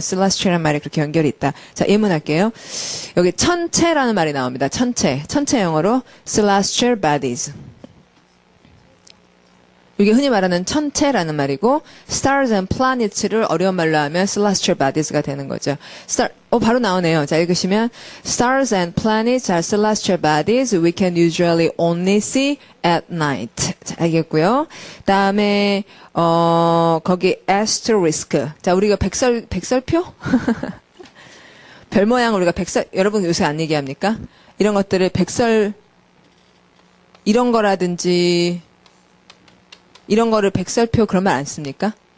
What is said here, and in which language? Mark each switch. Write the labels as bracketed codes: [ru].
[ko] celestial이라는 말이 그렇게 연결이 있다. 자, 예문할게요. 여기 천체라는 말이 나옵니다. 천체. 천체 영어로 celestial bodies. 이게 흔히 말하는 천체라는 말이고, stars and planets를 어려운 말로 하면 celestial bodies가 되는 거죠. 바로 나오네요. 자, 읽으시면 [en] stars and planets are celestial bodies we can usually only see at night. [ko] 자, 알겠고요. 다음에 거기 asterisk. 자, 우리가 백설표? 별 모양 우리가 여러분 요새 안 얘기합니까? 이런 것들을 이런 거라든지 이런 거를 백설표 그런 말 안 씁니까?